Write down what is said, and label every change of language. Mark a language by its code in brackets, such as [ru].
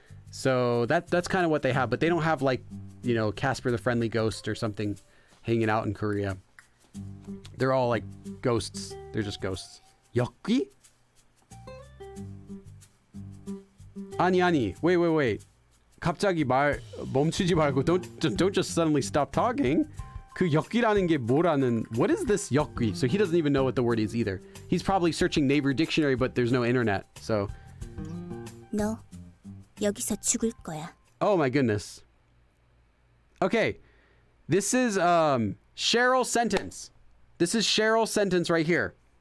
[en] So that's kind of what they have, but they don't have like, Casper the Friendly Ghost or something hanging out in Korea. They're all like ghosts. They're just ghosts. Yokki? [ko] 아니. [en] Wait. [ko] 갑자기 멈추지 말고 [en] don't just suddenly stop talking. [ko] 그 역기라는 게 뭐라는, [en] what is this [ko] 역기? [en] So he doesn't even know what the word is either. He's probably searching Naver Dictionary, but there's no internet. So [ko] 너 여기서 죽을 거야. [en] Oh my goodness. Okay. This is Cheryl's sentence. This is Cheryl's sentence right here.